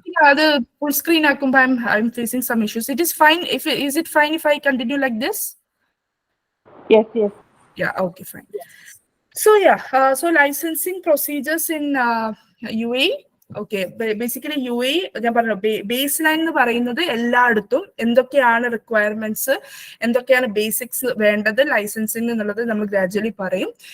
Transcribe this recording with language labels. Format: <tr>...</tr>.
<ml>അത് full screen ആക്കുമ്പോ</ml> <en>I'm facing some issues. It is fine if is it fine if I continue like this? Yes. Yeah, okay, fine. So yeah, so licensing procedures in UAE.</en> <ml>Okay, basically UAE ഞാൻ പറഞ്ഞു base line എന്ന് പറയുന്നത് എല്ലായിടത്തും എന്തൊക്കെയാണ് requirements, എന്തൊക്കെയാണ് basics വേണ്ടത് licensing എന്നുള്ളത് നമ്മൾ ഗ്രാജുവലി പറയും.</ml>